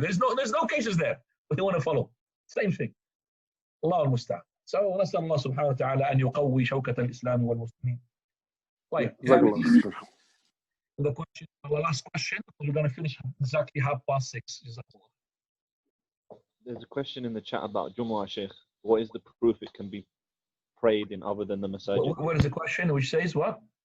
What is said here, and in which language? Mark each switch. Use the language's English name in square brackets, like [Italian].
[English] There's no cases there, but they want to follow. Same thing. Allah al-Musta'an. [Arabic] So نسأل الله سبحانه وتعالى أن يقوي شوكة الإسلام والمسلمين. [English] Right. The question, the last question, we're going to finish exactly 6:30. There's a question in the chat about Jumu'ah, Sheikh. What is the proof it can be prayed in other than the masajid? What is the question which says what?